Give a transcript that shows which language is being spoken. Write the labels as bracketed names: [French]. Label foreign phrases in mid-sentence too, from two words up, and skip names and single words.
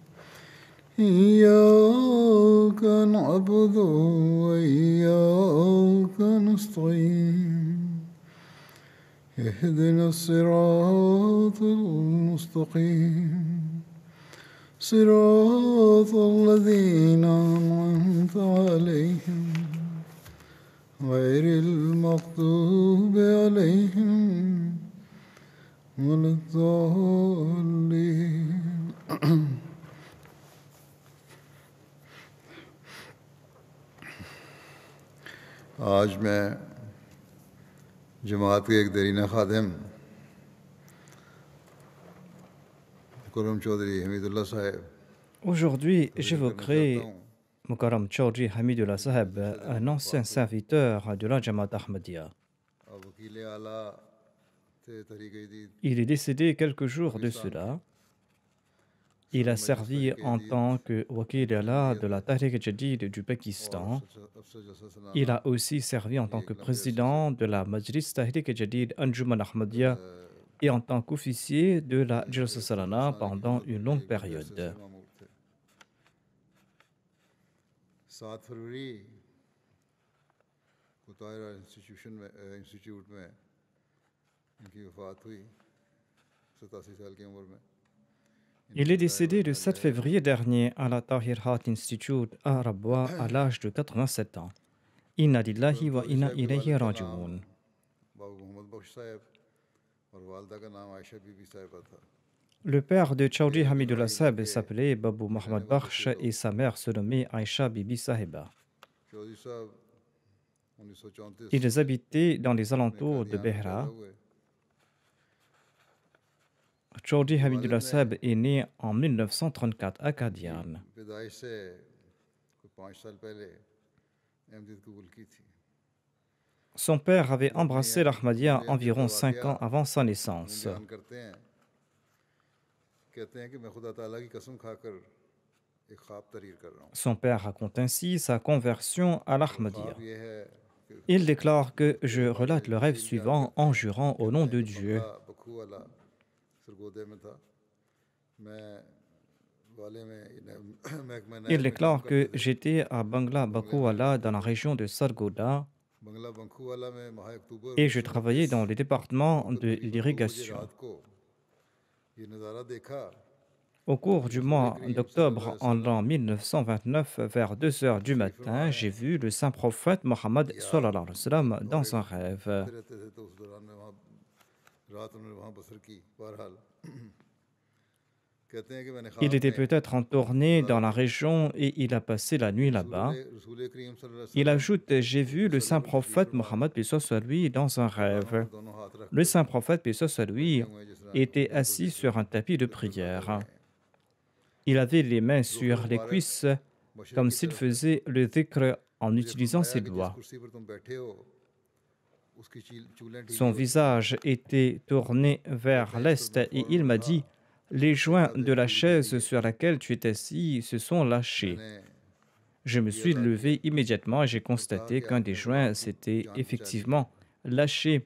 [Arabic] إياك نعبد وإياك نستعين اهدنا الصراط المستقيم صراط الذين أنعمت عليهم غير المغضوب عليهم ولا الضالين. [Urdu] آج میں جماعت کے ایک درینہ خادم کرم چوہدری حمید اللہ صاحب [French] Aujourd'hui, j'évoquerai Mukarram Chaudhry Hamidullah Saheb, un ancien serviteur de la Jamaat Ahmadiyya. [Urdu] وکیل اعلیٰ تھے تحریک جدید [French] Il est décédé quelques jours de cela. Il a servi en tant que Wakil Ala de la Tahrik Jadid du Pakistan. Il a aussi servi en tant que président de la Majlis Tahrik Jadid Anjuman Ahmadiyya et en tant qu'officier de la Jalsa Salana pendant une longue période. [Urdu] 7 فروری کو طاہرہ انسٹیٹیوٹ میں انکی وفات ہوئی 87 سال کی عمر میں. [French] Il est décédé le 7 février dernier à la Tahir Hat Institute à Rabwa à l'âge de 87 ans. [Arabic] إنا لله وإنا إليه راجعون. [Urdu] بابو محمد بخش صاحب اور والدہ کا نام عائشہ بی بی صاحبہ تھا. [French] Le père de Chaudhry Hamidullah Saheb s'appelait Babou Mohammad Bakhsh et sa mère se nommait Aisha Bibi Sahiba. [Urdu] چوہدری صاحب 1934 [French] Ils habitaient dans les alentours de [Urdu] में [French] Behra. [Urdu] پیدا ہوئے. [French] Chaudhry Hamidullah Saheb est né en 1934 à Qadian. [Urdu] پیدائش سے کوئی 5 سال پہلے احمدیت قبول کی تھی. [French] Son père avait embrassé l'Ahmadiyya environ 5 ans avant sa naissance. [Urdu] بیان کرتے ہیں کہتے ہیں کہ میں خدا تعالیٰ کی قسم کھاکر ایک خواب تحریر کر رہا ہوں. [French] Son père raconte ainsi sa conversion à l'Ahmadiyya. [Urdu] خواب یہ ہے کہ [French] Il déclare que je relate le rêve suivant en jurant au nom de Dieu. [Urdu] بنگلہ بکھو والا سرگودھے میں تھا. میں والے میں محکمہ [French] Il [Urdu] نہر میں [French] déclare [Urdu] काम [French] que [Urdu] کرتے تھے. [French] j'étais à Bangla Bakuwala dans la région de Sargoda [Urdu] بنگلہ بنکھو والا میں ماہ اکتوبر [French] et je travaillais dans le département de [Urdu] 1929 को [French] l'irrigation. [Urdu] رات کو یہ نظارہ دیکھا. [French] Au cours du mois d'octobre en l'an 1929, vers 2 heures du matin, j'ai vu le saint prophète Mohammed [Arabic] صلى الله عليه وسلم [French] dans un rêve. [Urdu] رہتے تھے تو اس دوران میں وہاں رات انہوں نے وہاں بسر کی. بہرحال کہتے ہیں کہ میں نے خواب [French] Il était [Urdu] में [French] peut-être en tournée dans la région et il a passé la nuit là-bas. [Urdu] رسول کریم [Arabic] صلى الله عليه [French] Il [Urdu] वसल्लम [French] ajoute, j'ai vu le saint prophète Mohammed paix soit lui dans un rêve. [Urdu] دونوں ہاتھ رکھ [French] Le saint prophète paix soit lui [Urdu] ہوئے جس طرح [French] était assis sur un tapis de prière. Il avait les mains sur les cuisses comme s'il faisait le dhikr en utilisant ses doigts. [Urdu] کرسی پر تم بیٹھے ہو اسکی چولیں ڈھیلی [French] Son visage était tourné vers l'est et il m'a dit, les joints de la chaise sur laquelle tu es assis se sont lâchés. Je me suis levé immédiatement et j'ai constaté qu'un des joints s'était effectivement lâché.